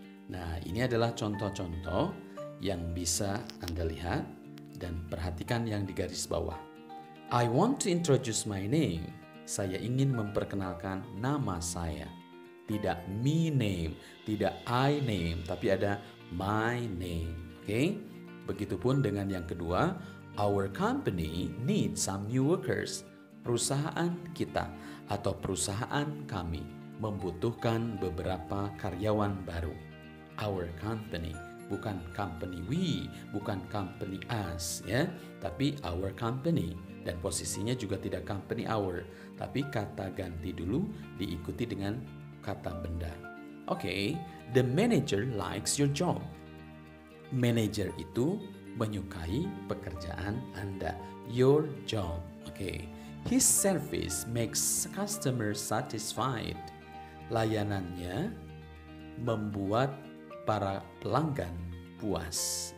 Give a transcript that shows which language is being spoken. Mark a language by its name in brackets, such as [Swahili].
[Indonesian] Nah, ini adalah contoh-contoh yang bisa Anda lihat dan perhatikan yang di garis bawah. [English] I want to introduce my name. [Indonesian] Saya ingin memperkenalkan nama saya. [English] Tidak me name, tidak I name, tapi ada my name. Okay? [Indonesian] Begitupun dengan yang kedua, [English] our company needs some new workers. [Indonesian] Perusahaan kita atau perusahaan kami membutuhkan beberapa karyawan baru. [English] Our company, bukan company we, bukan company us, ya, tapi our company. [Indonesian] Dan posisinya juga tidak company our, tapi kata ganti dulu diikuti dengan kata benda. [English] Okay, the manager likes your job. [Indonesian] Manager itu menyukai pekerjaan Anda, [English] your job. Okay, his service makes customers satisfied. [Indonesian] Layanannya membuat para pelanggan puas.